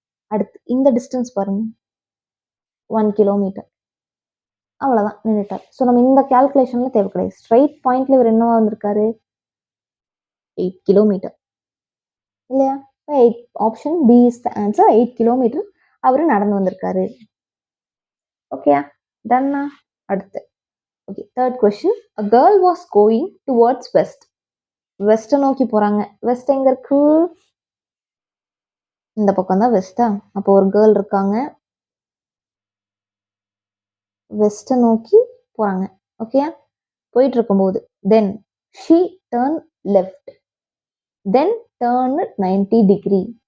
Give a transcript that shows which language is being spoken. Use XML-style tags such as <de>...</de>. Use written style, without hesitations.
<ta>அடுத்து இந்த டிஸ்டன்ஸ் பாருங்க 1 கிலோமீட்டர். அவ்வளோதான், நின்றுட்டார். ஸோ நம்ம இந்த கேல்குலேஷன்ல தேவை கிடையாது. ஸ்ட்ரைட் பாயிண்ட்ல இவர் என்னவா வந்திருக்காரு, 8 கிலோமீட்டர் இல்லையா.</ta> <en>Option B is the answer.</en> <ta>8 kilometre அவரு நடந்து வந்திருக்காரு. ஓகே, டன்னா. அடுத்து okay, third question.</ta> <en>a girl was going towards west.</en> <ta>வெஸ்ட்டை நோக்கி போறாங்க. வெஸ்ட் எங்க இருக்கு, இந்த பக்கம் தான் வெஸ்டா. அப்போ ஒரு கேர்ள் இருக்காங்க, வெஸ்ட்டை நோக்கி போறாங்க.</ta> <en>okay,</en> <ta>போயிட்டு இருக்கும்போது</ta> <en>Then she turn left then turn 90 degree.</en>